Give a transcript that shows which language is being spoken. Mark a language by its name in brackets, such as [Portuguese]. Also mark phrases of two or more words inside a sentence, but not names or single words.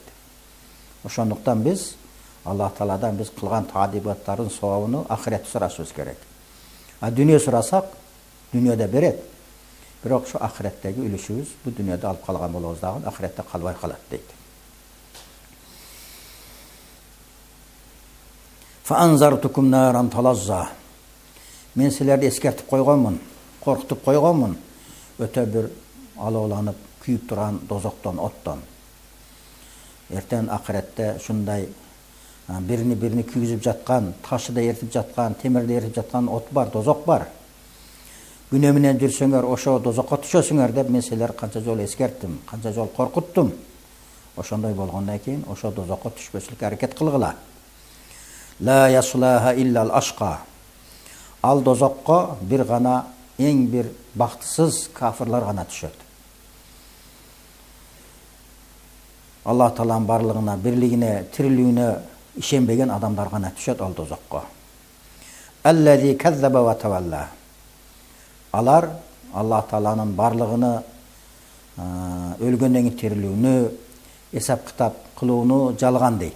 [Kyrgyz] Ошондуктан биз Аллах Тааладан биз кылган таадибаттардын сообуну ахиретте сурашыбыз керек. А дүйнө сурасак, дүйнөдө берет. Бирок шу ахиреттеги үлүшүбүз бу дүйнөдө алып калган болобуз дагы ахиретте калбай калат дейт. [Arabic] فأنذرتكم نارا تلظى. [Kyrgyz] Мен силерди эскертип койгонмун, коркутуп койгонмун. Өтө бир алооланып, күйүп турган дозоктон, оттон. Эртен ахиретте шундай биrini күйгүзүп жаткан, ташы да эритип жаткан, темирди эритип жаткан от бар, дозок бар. Күнөө менен жүрсөңөр, ошо дозокко түшөсүңөр деп мен силер канча жол эскерттим, канча жол коркуттум. Ошондой болгондон кийин ошо дозокко түшпөсүлүккө аракет кылгыла. [Arabic] لا يصلاها إلا الأشقى. [Kyrgyz] Ал дозокко бир гана эң бир бактысыз кафирлар гана түшөт. Аллах Тааланын барлыгына, бирлигине, тирилүүнө ишенбеген адамдар гана түшөт ал дозокко. [Arabic] الذي كذب وتولى. [Kyrgyz] Алар Аллах Тааланын барлыгыны, өлгөндөн кийин тирилүүнү, эсап кытап кылууну жалган дейт.